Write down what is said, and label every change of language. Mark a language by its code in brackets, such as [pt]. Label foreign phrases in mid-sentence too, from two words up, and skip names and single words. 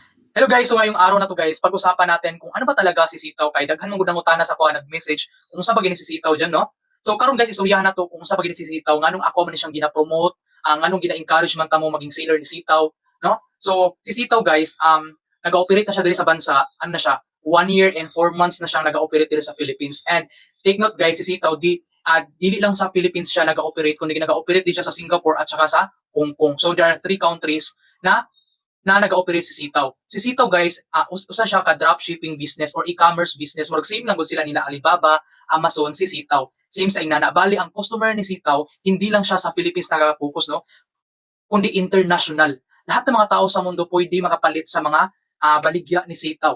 [tl] Hello guys, so ngayong araw na to guys, pag-usapan natin kung ano ba talaga si sitaw [ceb] kay daghan mong gudang sa kuha nag-message kung unsa ba gini si sitaw diyan no. So karon guys istoryahan na to kung unsa ba gini si sitaw nganong ako man ni siyang gina-promote, nganong gina-encourage man ta mo maging seller ni sitaw, no? So si sitaw guys, nag-ooperate na siya diri sa bansa, ano na siya, 1 [en] year and 4 months [ceb] na siyang nag-ooperate diri sa Philippines. [en] And take note guys, [ceb] si sitaw dili lang sa Philippines siya nag-ooperate kundi nag-ooperate [tl] din siya sa Singapore at saka sa Hong Kong. [en] So there are 3 countries [tl] na nag-ooperate si Sitaw. [ceb] Si Sitaw guys, usa siya ka [en] dropshipping business or e-commerce business. [ceb] Murag same lang gud sila nila Alibaba, Amazon, si Sitaw. Same sa inana. [tl] Bali ang customer ni Sitaw, hindi lang siya sa Philippines naka-focus no, kundi international. Lahat ng mga tao sa mundo pwede [ceb] makapalit sa mga baligya [tl] ni Sitaw.